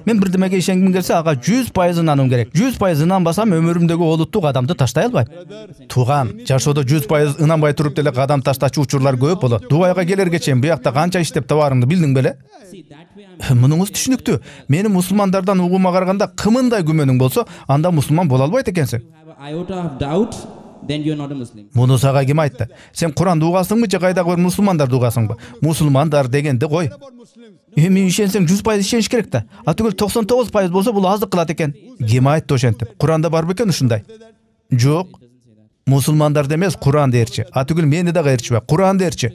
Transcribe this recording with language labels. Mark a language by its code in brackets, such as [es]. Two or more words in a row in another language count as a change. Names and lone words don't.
[ky] Мен бирдемеге ишенгим келсе, ага 100% инануум керек. 100% инанбасам өмүрүмдөгү олуттуу кадамды таштай албайм. Тууган, жашоодо 100% инанбай туруп деле кадам таштачу учурлар көп болот. Дубайга келерге чейин буякта канча иштеп табарыңды билдиң беле? Мунуңуз түшүнүктүү. Менин мусулмандардан угуума караганда кымындай күмөнүң болсо, анда мусулман боло албайт экенсиң. [en] Then you're not a Muslim. [ky] Муну сага ким айтты? Сен Куранды угасыңбы же кайдагы бир мусулмандарды угасыңбы? Мусулмандар дегенди кой. Эми ишенсең 100% ишениш керек да. А түгүл 99% болсо бул аздык кылат экен. Ким айтты ошентип? Куранда бар бекен ушундай? Жок. Мусулмандар демес, Куран дээрчи. А түгүл мени дагы ээрчибе, Куран дээрчи.